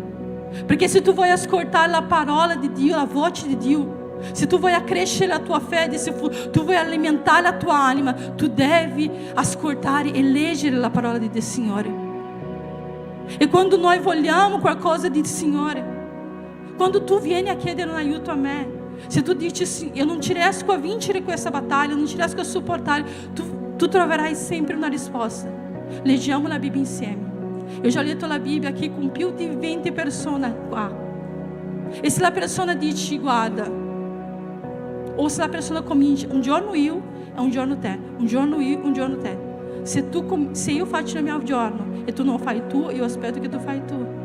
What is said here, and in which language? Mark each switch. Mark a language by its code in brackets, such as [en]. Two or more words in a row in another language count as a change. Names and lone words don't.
[it] Perché se tu vuoi ascoltare la parola di Dio, la voce di Dio, se tu vuoi accrescere la tua fede, se tu vuoi alimentare la tua anima, tu devi ascoltare e leggere la parola del Signore. E quando noi vogliamo qualcosa del Signore, quando tu vieni a chiedere un aiuto a me, se tu dici [pt] assim, eu [it] non ci riesco a vincere questa battaglia, non ci riesco a supportare, tu troverai sempre una risposta. Leggiamo la Bibbia insieme. [pt] Eu já [it] letto la Bibbia [pt] aqui com [it] più di 20 persone qua. E se la persona dice: guarda, ou se la persona comincia, un giorno io e un giorno te, un giorno io, un giorno te. Se io faccio il mio giorno e tu non fai tu, io aspetto che tu fai tu.